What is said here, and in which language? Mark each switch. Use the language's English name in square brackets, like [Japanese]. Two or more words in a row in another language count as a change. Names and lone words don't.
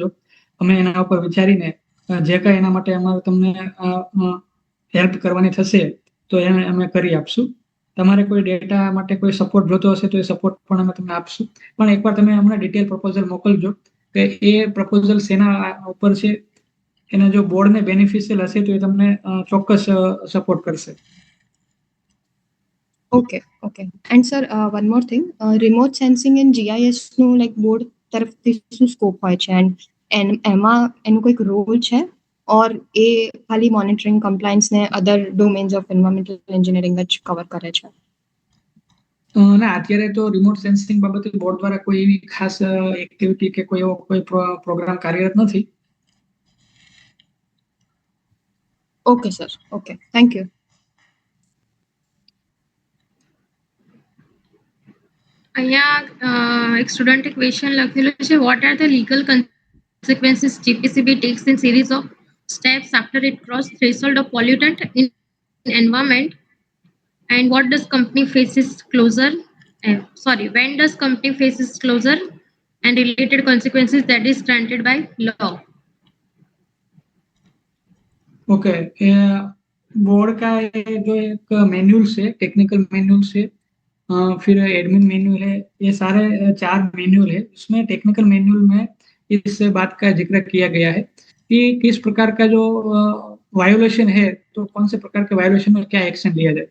[Gujarati] અમે એના ઉપર વિચારીને જે કાંઈ એના માટે અમારે તમને હેલ્પ કરવાની થશે તો એને અમે કરી આપશું. તમારે કોઈ ડેટા માટે કોઈ સપોર્ટ જોતો હશે તો એ સપોર્ટ પણ અમે તમને આપશું. પણ એકવાર તમે અમને ડિટેલ પ્રપોઝલ મોકલજો કે એ પ્રપોઝલ શેના ઉપર છે. એના જો બોર્ડને બેનિફિશિયલ હશે તો એ તમને ચોક્કસ સપોર્ટ કરશે. [English] Okay, okay. And sir, one more thing. Remote sensing and GIS [Gujarati] નું like બોર્ડ તરફથી શું સ્કોપ હોય છે and એમાં એનું કોઈક રોલ છે ઓર એ ખાલી [English] monitoring compliance [Gujarati] ને [English] other domains of environmental engineering [Gujarati] જ કવર કરે છે? ના, અત્યારે તો [English] remote sensing [Gujarati] બાબતે બોર્ડ દ્વારા કોઈ એવી ખાસ એક્ટિવિટી કે કોઈ એવો કોઈ પ્રોગ્રામ કાર્યરત નથી. [English] Okay sir, okay, thank you. [Gujarati] અહીંયા એક સ્ટુડન્ટે ક્વેશ્ચન લખેલું છે, [English] what are the legal consequences GPCB takes in series of steps after it cross threshold of pollutant in environment, and what does company faces closure when does company faces closure and related consequences that is granted by law. [Hindi] ओके, बोर्ड का जो एक मैन्यूल है, [English] technical manual [Hindi] है, फिर [English] admin manual [Hindi] है, ये सारे 4 मैन्यूल है. उसमें [English] technical manual [Hindi] में इस बात का जिक्र किया गया है कि किस प्रकार का जो वायोलेशन है तो कौन से प्रकार के वायोलेशन में क्या एक्शन लिया जाए.